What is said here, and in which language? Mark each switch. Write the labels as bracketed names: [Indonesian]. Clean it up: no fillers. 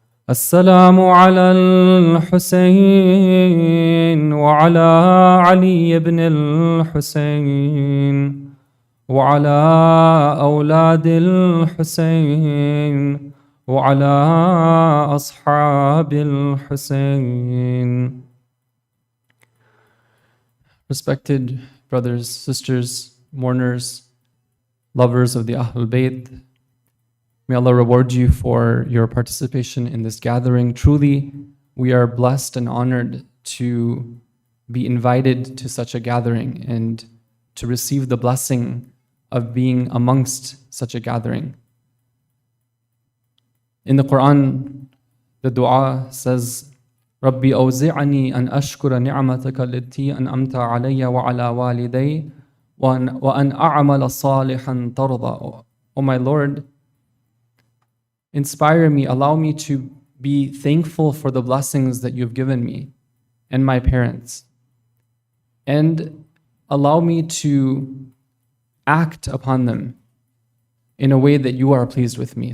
[Arabic] السلام على الحسين وعلى علي بن الحسين وعلى أولاد الحسين وعلى أصحاب الحسين. [English] Respected brothers, sisters, mourners, lovers of the Ahlul Bayt, may Allah reward you for your participation in this gathering. Truly, we are blessed and honored to be invited to such a gathering and to receive the blessing of being amongst such a gathering. In the Quran, the dua says, [Arabic] رَبِّ أَوْزِعَنِي أَنْ أَشْكُرَ نِعْمَتَكَ الَّتِي أَنْعَمْتَ عَلَيَّ وَعَلَى وَالِدَيَّ وَأَنْ أَعْمَلَ صَالِحًا تَرْضَى. [English] O my Lord, inspire me, allow me to be thankful for the blessings that you've given me and my parents. And allow me to act upon them in a way that you are pleased with me.